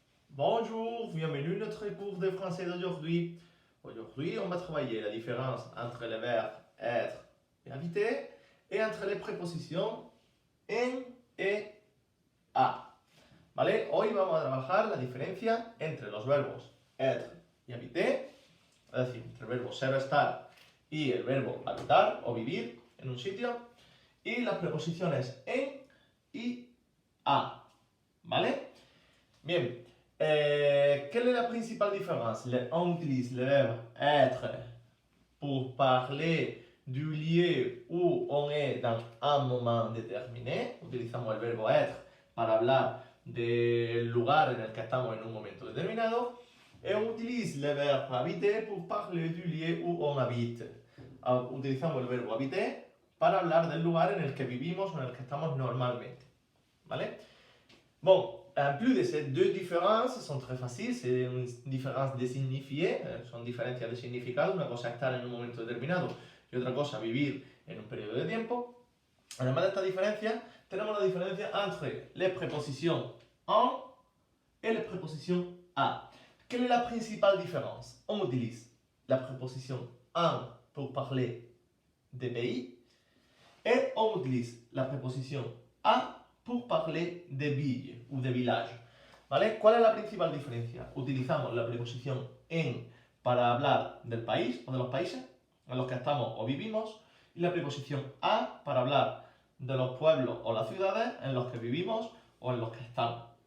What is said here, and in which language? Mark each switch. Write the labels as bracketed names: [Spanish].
[French] Bonjour, bienvenue à notre cours de français d'aujourd'hui. Aujourd'hui, on va travailler la différence entre les verbes être et habiter et entre les prépositions en et a. [Spanish] ¿Vale? Hoy vamos a trabajar la diferencia entre los verbos être y habiter, es decir, entre el verbo ser o estar y el verbo habitar o vivir en un sitio, y las preposiciones en y a. ¿Vale? Bien. [French] Quelle est la principale différence? On utilise le verbe être pour parler du lieu où on est dans un moment déterminé. [Spanish] Utilizamos el verbo être para hablar del lugar en el que estamos en un momento determinado. [French] Et on utilise le verbe habiter pour parler du lieu où on habite. [Spanish] Utilizamos el verbo habiter para hablar del lugar en el que vivimos o en el que estamos normalmente. ¿Vale? [French] Bon, en plus de ces deux différences, sont très faciles, c'est une différence de signifié, [Spanish] son diferencias de significado, una cosa estar en un momento determinado y otra cosa vivir en un periodo de tiempo. Además de esta diferencia, tenemos la diferencia entre [French] les prépositions en et les prépositions à. Quelle est la principale différence? On utilise la préposition en pour parler des pays et on utilise la préposition à pour parler de villes ou de villages. [Spanish] ¿Vale? ¿Cuál es la principal diferencia? Utilizamos la preposición en para hablar del país o de los países en los que estamos o vivimos y la preposición a para hablar de los pueblos o las ciudades en los que vivimos o en los que estamos.